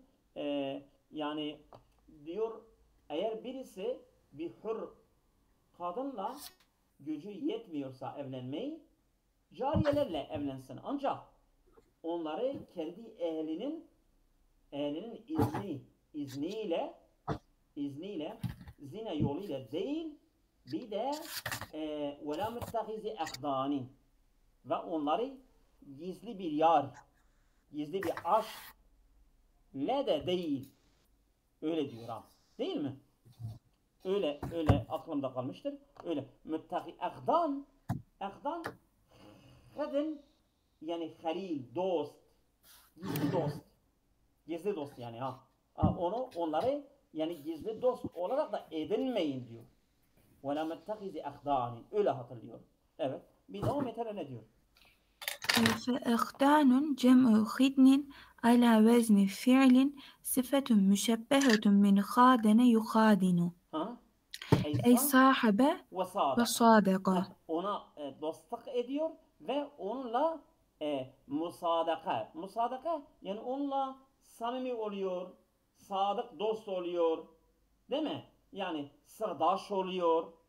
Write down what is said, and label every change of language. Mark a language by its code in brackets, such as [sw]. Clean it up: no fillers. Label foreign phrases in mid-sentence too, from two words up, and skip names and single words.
[tr] Yani diyor eğer birisi bir hür kadınla gücü yetmiyorsa evlenmeyi cariyelerle evlensin. Ancak onları kendi ehlinin izniyle zina yoluyla değil bir de [ar] وَلَا مُتَّخِذِ اَخْدَانٍ [tr] ve onları gizli bir yar, gizli bir aşk le de değil. Öyle diyor ha. Değil mi? Öyle aklımda kalmıştır. Öyle. [ar] متخذي أخدان [tr] kadın yani halil, dost, gizli dost yani ha. Onları yani gizli dost olarak da edinmeyin diyor. [ar] وَلَا مَتَّخِذِ اَخْدَانٍ [tr] öyle hatırlıyor. Evet. Bir devam etere ne diyor? [ar] فالأخدان جمع خدن على وزن فعل صفة مشبهة من خادنه يخادنه. أي صاحبه وصادقه. [tr] Ona dostluk ediyor ve onunla musadaka. Musadaka yani onunla samimi oluyor, sadık dost oluyor. Değil mi? Yani sırdaş oluyor.